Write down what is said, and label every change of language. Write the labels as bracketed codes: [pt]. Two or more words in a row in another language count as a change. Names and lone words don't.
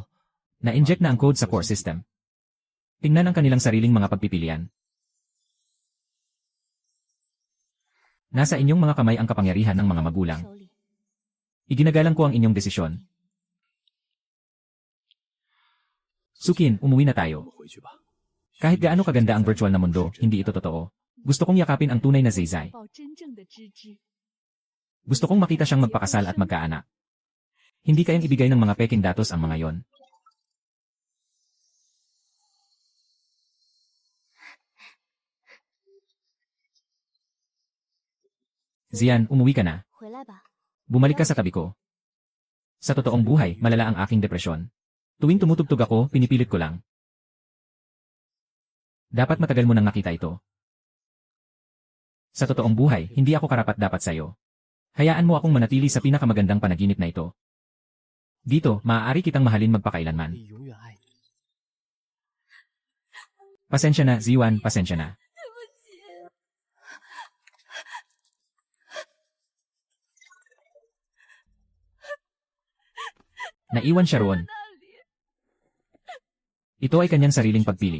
[tl] Na-inject na ang code sa [en] core system. [tl] Tingnan ang kanilang sariling mga pagpipilian. Nasa inyong mga kamay ang kapangyarihan ng mga magulang. [zh] 手里 [tl] Iginagalang ko ang inyong desisyon. Sukin, umuwi na [zh] 我 [tl] tayo. [zh] 们回去吧。 [tl] Kahit gaano kaganda ang virtual na mundo, hindi ito totoo. Gusto kong yakapin ang tunay na Zayzay. [zh] 抱真正的芝芝。 [tl] Gusto kong makita siyang magpakasal at magkaanak. Hindi kayang ibigay ng mga peking datos ang mga yon. Zian, umuwi ka na. [zh] 回来吧， [tl] Bumalik ka sa tabi ko. Sa totoong buhay, malala ang aking depresyon. Tuwing tumutugtog ako, pinipilit ko lang. Dapat matagal mo nang nakita ito. Sa totoong buhay, hindi ako karapat-dapat sa'yo. Hayaan mo akong manatili sa pinakamagandang panaginip na ito. Dito, maaari kitang mahalin magpakailanman. [zh] 你永远爱你。 [tl] Pasensya na, Ziwan, pasensya na. [zh] 对不起。 [tl] Naiwan siya roon. [zh] 那里 [tl] Ito ay kanyang sariling pagpili.